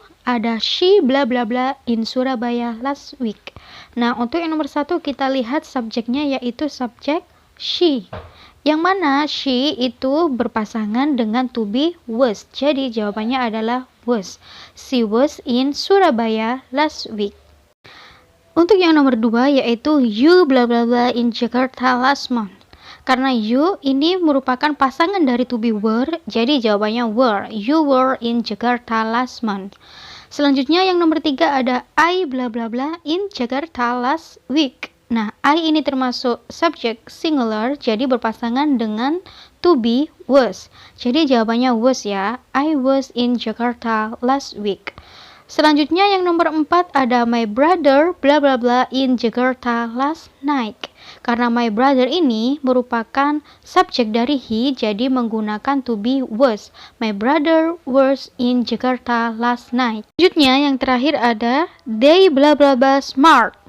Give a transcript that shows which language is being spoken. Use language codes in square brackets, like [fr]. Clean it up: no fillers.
[en] Ada she bla bla bla in Surabaya last week. [id] Nah, untuk yang nomor 1 kita lihat subjeknya yaitu subjek she, yang mana she itu berpasangan dengan to be was. Jadi jawabannya adalah was. [en] She was in Surabaya last week. [id] Untuk yang nomor 2 yaitu [en] you bla bla bla in Jakarta last month. [id] Karena you ini merupakan pasangan dari to be were, jadi jawabannya were. [en] You were in Jakarta last month. [id] Selanjutnya yang nomor 3 ada [en] I bla bla bla in Jakarta last week. [id] Nah, I ini termasuk subjek singular, jadi berpasangan dengan to be was. Jadi jawabannya was ya. [en] I was in Jakarta last week. [id] Selanjutnya yang nomor 4 ada [en] my brother bla bla bla in Jakarta last night. [id] Karena [en] my brother [id] ini merupakan subjek dari he, jadi menggunakan to be was. [en] My brother was in Jakarta last night. [id] Selanjutnya yang terakhir ada [en] they bla bla bla smart.